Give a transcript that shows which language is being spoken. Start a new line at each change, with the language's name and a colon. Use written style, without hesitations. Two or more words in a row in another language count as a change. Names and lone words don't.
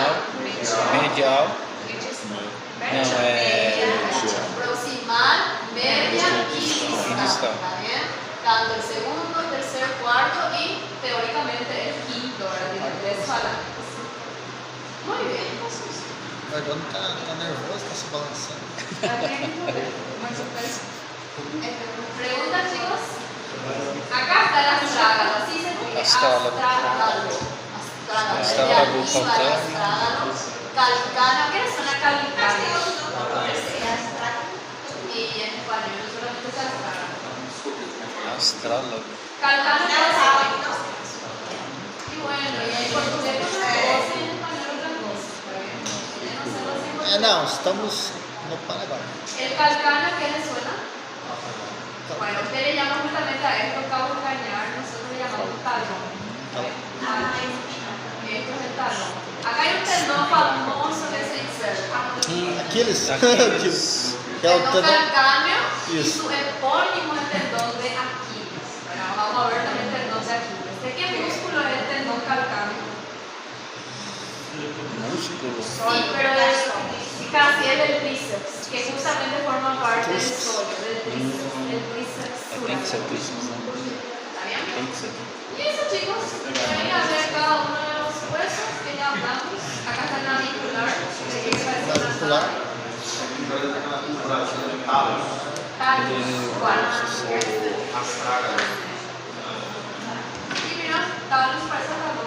Spanish: Medial. proximal, media y distal. ¿Está bien? Tanto el segundo, el tercer, cuarto y teóricamente el quinto, ¿verdad? Tiene tres falanges. Muy bien.
Portuguese: O Eduardo tá nervoso, tá se balançando.
Spanish: Preguntas, chicos. Acá está el astrágalo, así se escribe. Astrágalo. Astrágalo calcáneo. Calcáneo, ¿qué suena calcáneo? Y en español solamente es astrágalo. Astrágalo. Calcáneo es y bueno, y en portugués otra cosa y en español otra cosa.
Portuguese: Não, estamos no Paraguai.
Spanish: El calcáneo, ¿qué le suena? Bueno, usted le llama justamente a esto calcañar, nosotros le llamamos talón. Esto es el talón. Acá hay un tendón famoso que se inserta. Aquiles. Aquiles.
Portuguese: Que é o
Spanish: Tendón
Portuguese: tendão.
Spanish: calcáneo y
Portuguese: Isso.
Spanish: su epónimo es tendón de Aquiles. Bueno, vamos a ver también el tendón de Aquiles. ¿De qué músculo es el tendón calcáneo? Músculo. Sí, pero es casi es del tríceps, que justamente forma parte del sólido, del tríceps, del tríceps.
Portuguese: Tem que ser tríceps, né?
Spanish: ¿Está bien?
Portuguese: Tem que ser.
Spanish: Y eso, chicos, voy a ver cada uno de los huesos que ya hablamos. Acá está el navicular, que parece una talus. ¿Cuál? Y mira, talus parece talón.